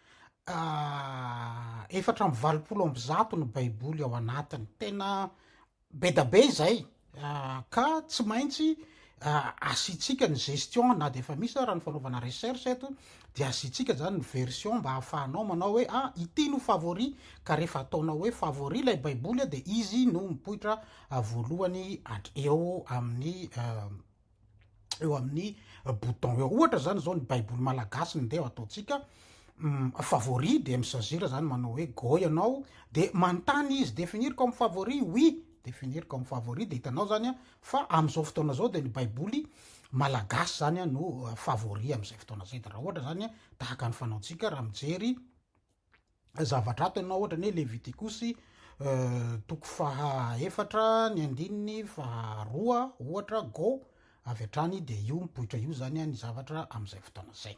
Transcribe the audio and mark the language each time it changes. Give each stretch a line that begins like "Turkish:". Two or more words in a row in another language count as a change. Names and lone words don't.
Malagasy: 420 ny baiboly ao anatiny, tena be da be zay ka tsy maintsy asitsika ny gestion na de efa misy raha ny fanaovana recherche eto de asitsika zany ny version mba hahafahanao manao hoe ity no favori, ka rehefa ataonao hoe favori lay baiboly de izy no mipoitra voalohany eo amin'ny bouton eo. Ohatra zany zao ny baiboly malagasy ny ndeha ataotsika favori de misazira zany manao hoe go ianao de manontany izy
French: définir comme favori, oui définir comme favori
Malagasy: de hitanao zany fa am'izao fotoana zao de ny baiboly malagasy zany no favori am'izay fotoana zay. De raha ohatra zany tahaka ny fanaontsika raha mijery zavatra ato ianao ohatra ny Levitikosy toko 4 ny andininy 2 ohatra go avy hatrany de io mipoitra io zany ny zavatra am'izay fotoana zay.